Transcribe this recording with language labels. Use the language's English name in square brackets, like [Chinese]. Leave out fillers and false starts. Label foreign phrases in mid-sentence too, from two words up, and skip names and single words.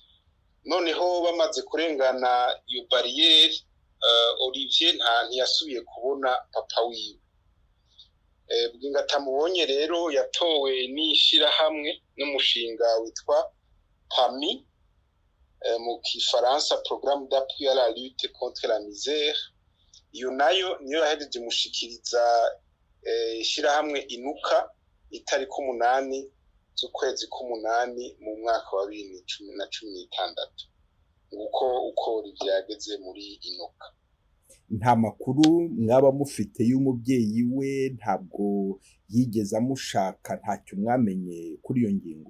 [Rundi] Noneho bamaze kurengana iyo barriere Olivier ntiyasubiye kubona papa wiwe. Bwinga atamubonye rero yatowe n'ishirahamwe n'umushinga witwa PAMI mu kifaransa [French] Programme d'appui à la lutte contre la misère. [Rundi] Iyo nayo niyo yahejeje mushikiriza ishirahamwe inuka itariki 8 z'ukwezi k'umunani mu mwaka wa 2016. uko byageze muri inuka. [Kinyarwanda] Nta makuru mwaba mufite y'umubyeyi we, ntabwo yigeze amushaka, ntacyo mwamenye kuri iyo ngingo?